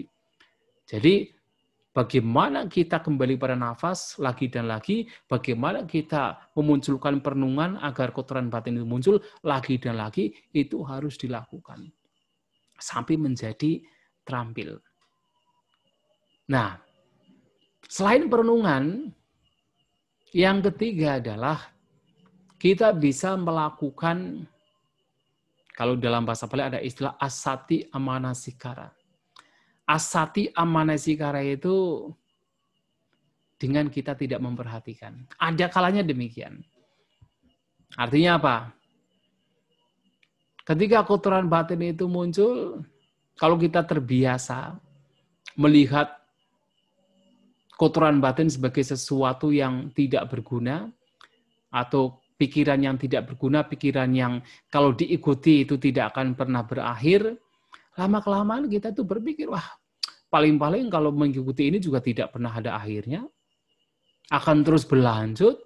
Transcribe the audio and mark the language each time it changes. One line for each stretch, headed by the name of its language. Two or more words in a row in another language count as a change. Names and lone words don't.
Indonesian: Jadi bagaimana kita kembali pada nafas lagi dan lagi, bagaimana kita memunculkan perenungan agar kotoran batin itu muncul lagi dan lagi, itu harus dilakukan. Sampai menjadi terampil. Nah, selain perenungan, yang ketiga adalah kita bisa melakukan, kalau dalam bahasa Bali ada istilah
Pali: asati amanasikara. Asati amanasikara
Indonesian: itu dengan kita tidak memperhatikan. Ada kalanya demikian. Artinya apa? Ketika kotoran batin itu muncul, kalau kita terbiasa melihat kotoran batin sebagai sesuatu yang tidak berguna, atau pikiran yang tidak berguna, pikiran yang kalau diikuti itu tidak akan pernah berakhir, lama-kelamaan kita tuh berpikir, wah, paling-paling kalau mengikuti ini juga tidak pernah ada akhirnya, akan terus berlanjut.